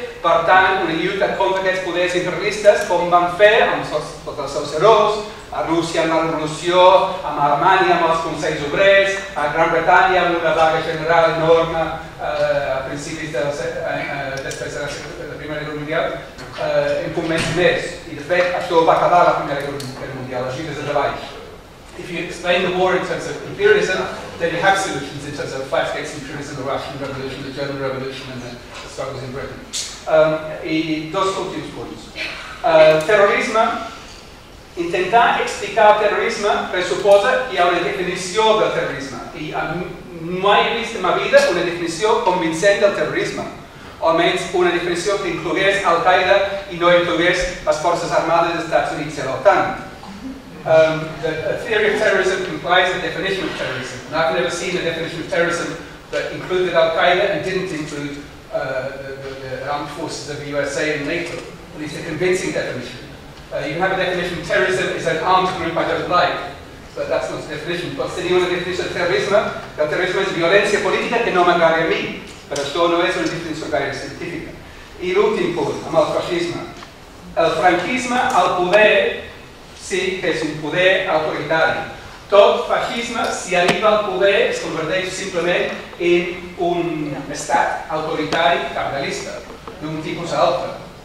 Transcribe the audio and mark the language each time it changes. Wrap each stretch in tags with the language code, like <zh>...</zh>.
<ca>per tant, una lluita contra aquests poders imperialistes, com van fer amb tots els seus herois, a Rússia amb la revolució, a Alemanya amb els consells obrers, a Gran Bretanya amb una vaga general enorme a principis després de la Primera Guerra Mundial, em convenç més. I de fet, això va acabar la Primera Guerra Mundial, així des de baix.</ca> <en>If you explain the war in terms of imperialism, then you have solutions in terms of fight against imperialism, the Russian Revolution, the German Revolution, and the struggles in Britain.</en> <ca>I dos últims punts. Terrorisme, intentar explicar el terrorisme pressuposa que hi ha una definició del terrorisme. I mai he vist en ma vida una definició convincent del terrorisme. O almenys una definició que inclogués Al-Qaeda i no inclogués les forces armades dels Estats Units i l'OTAN.</ca> <en>The theory of terrorism implies a definition of terrorism. And I've never seen a definition of terrorism that included Al-Qaeda and didn't include the armed forces of the USA and NATO. At least a convincing definition. You have a definition of terrorism is an armed group I don't like, but that's not the definition.</en> <ca>Pots tenir una definició de terrorisme, que el terrorisme és violència política que no m'agrada a mi, però això no és una definició gaire científica. I l'últim punt, amb el feixisme. El franquisme, al poder, sí que és un poder autoritari. Tot feixisme, si arriba al poder, es converteix simplement en un estat autoritari capitalista, d'un tipus a altre.</ca>